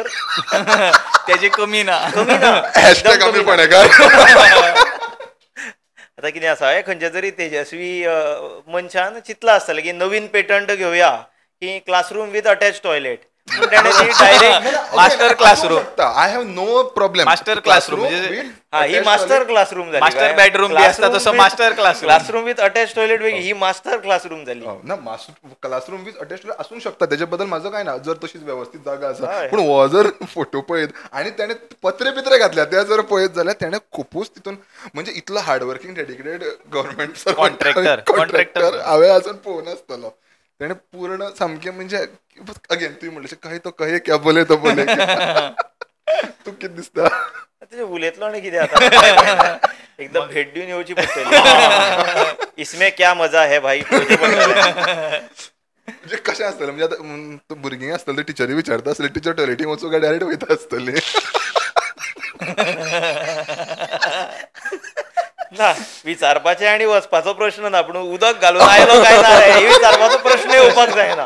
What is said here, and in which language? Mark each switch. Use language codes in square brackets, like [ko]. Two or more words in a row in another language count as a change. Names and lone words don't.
[kok] तेजे कमी ना. हॅशटॅग आमी फोंड्याकार. आता कितें आसा, खंयच्या तरी तेजस्वी मनशान चिंतला आसतलें की नवीन पेटंट घेवया की [en] classroom with attach toilet. [kok] डायरेक्ट [en] master classroom. I have no problem. master classroom [mr] ही [en] master classroom [mr] झाली. [en] master bedroom [mr] बी असता तसं मास्टर [en] classroom with attach toilet [mr] वेगळी, ही [en] master classroom [mr] झाली ना. [en] master classroom with attach toilet [kok] आसूंक शकता, [mr] त्याच्या बद्दल माझं काय ना, [kok] जर तशीच व्यवस्थित जागा आसा. पूण हो जर फोटो पळयत आणि त्याने पत्रे बित्रे घातल्या ते जर पळयत जाल्यार त्याने खुपूच तितून म्हणजे इतलो [en] hardworking dedicated government contractor [kok] हांवें अजून पळोवंक नासतलो. त्याने पूर्ण सामकें म्हणजे अगेन तुवें म्हणलें [hi] कहे तो कहे क्या बोले तो बोले. [kok] तू कितें दिसता तेजे उलयतलो आनी कितें आतां, एकदम भेट दिवन येवची पडटली. [hi] इसमें क्या मजा है भाई. [kok] म्हणजे कशें आसतलें म्हणजे आतां भुरगीं आसतलीं टिचरी विचारता आसली, टिचर टॉयलेटीक वचून काय डायरेक्ट वयता आसतली. ना विचारपाचें आनी वचपाचो प्रश्न ना, पूण उदक घालून आयलो काय ना रे ही विचारपाचो प्रश्न येवपाक जायना.